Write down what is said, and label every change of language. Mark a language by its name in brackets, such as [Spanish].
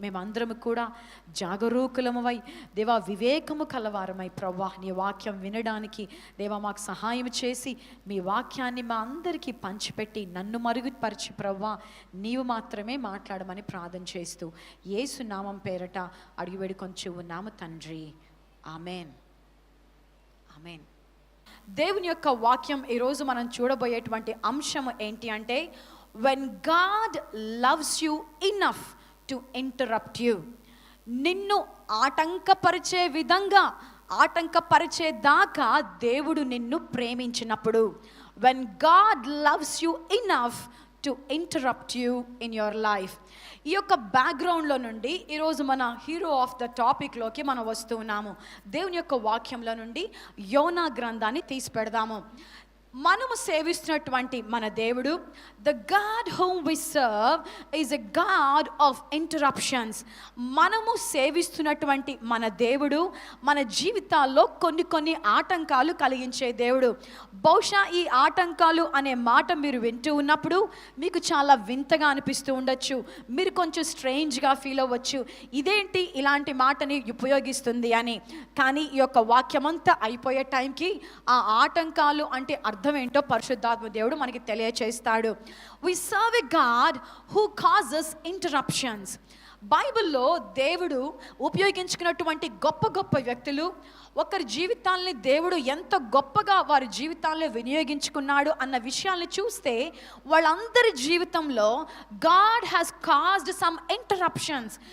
[Telugu] మేమందరము కూడా జాగరూకులమై దేవా వివేకము కలవారమై ప్రవ్వా నీ వాక్యం వినడానికి దేవా మాకు సహాయం చేసి మీ వాక్యాన్ని మా అందరికీ పంచిపెట్టి నన్ను మరుగుపరిచి ప్రవ్వా నీవు మాత్రమే మాట్లాడమని ప్రార్థన చేస్తూ యేసు నామం పేరట అడిగి వేడుకొంచు ఉన్నాము తండ్రి. Amen, amen. దేవుని యొక్క వాక్యం ఈరోజు మనం చూడబోయేటువంటి అంశం ఏంటి అంటే, [English] when God loves you enough to interrupt you. [Telugu] నిన్ను ఆటంకపరిచే విధంగా ఆటంకపరిచేదాకా దేవుడు నిన్ను ప్రేమించినప్పుడు, [English] when God loves you enough to interrupt you in your life. [Telugu] ఈ యొక్క బ్యాక్గ్రౌండ్లో నుండి ఈరోజు మన హీరో ఆఫ్ ద టాపిక్లోకి మనం వస్తూ ఉన్నాము. దేవుని యొక్క వాక్యంలో నుండి యోనా గ్రంథాన్ని తీసి పెడదాము. మనము సేవిస్తున్నటువంటి మన దేవుడు, [English] The God whom we serve is a God of interruptions. [Telugu] మనము సేవిస్తున్నటువంటి మన దేవుడు మన జీవితాల్లో కొన్ని ఆటంకాలు కలిగించే దేవుడు. బహుశా ఈ ఆటంకాలు అనే మాట మీరు వింటూ ఉన్నప్పుడు మీకు చాలా వింతగా అనిపిస్తూ ఉండొచ్చు, మీరు కొంచెం స్ట్రేంజ్గా ఫీల్ అవ్వచ్చు, ఇదేంటి ఇలాంటి మాటని ఉపయోగిస్తుంది అని. కానీ ఈ యొక్క వాక్యమంతా అయిపోయే టైంకి ఆ ఆటంకాలు అంటే అర్థం ఏంటో పరిశుద్ధాత్మ దేవుడు మనకి తెలియచేస్తాడు. [English] We serve a God who causes interruptions. [Telugu] బైబిల్లో దేవుడు ఉపయోగించుకున్నటువంటి గొప్ప వ్యక్తులు, ఒకరి జీవితాల్ని దేవుడు ఎంత గొప్పగా వారి జీవితాల్లో వినియోగించుకున్నాడు అన్న విషయాల్ని చూస్తే వాళ్ళందరి జీవితంలో [English] God has caused some interruptions.